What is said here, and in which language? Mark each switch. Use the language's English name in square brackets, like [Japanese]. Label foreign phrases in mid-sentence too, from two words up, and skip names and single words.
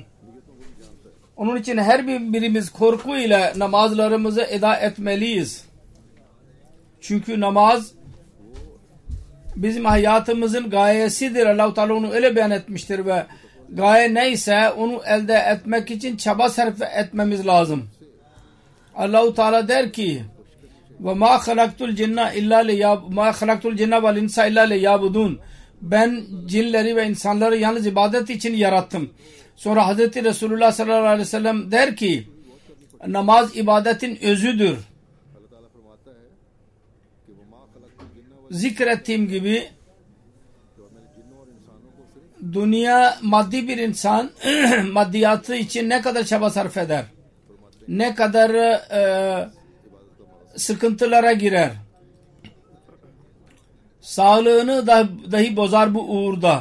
[Turkish] Onun için her birimiz korkuyla namazlarımızı eda etmeliyiz. Çünkü namaz bizim hayatımızın gayesidir. Allah-u Teala onu öyle beyan etmiştir ve gaye neyse onu elde etmek için çaba sarf etmemiz lazım. Allah-u Teala der ki [Arabic] وَمَا خَلَقْتُ الْجِنَّ وَالْاِنْسَ اِلَّا لِيَعْبُدُونَ [Turkish] ben cinleri ve insanları yalnız ibadet için yarattım. Sonra Hz. Resulullah [Arabic] صلى الله عليه وسلم [Turkish] der ki namaz ibadetin özüdür. Zikrettiğim gibi dünya maddi bir insan maddiyatı için ne kadar çaba sarf eder, ne kadar sıkıntılara girer, sağlığını dahi bozar bu uğurda.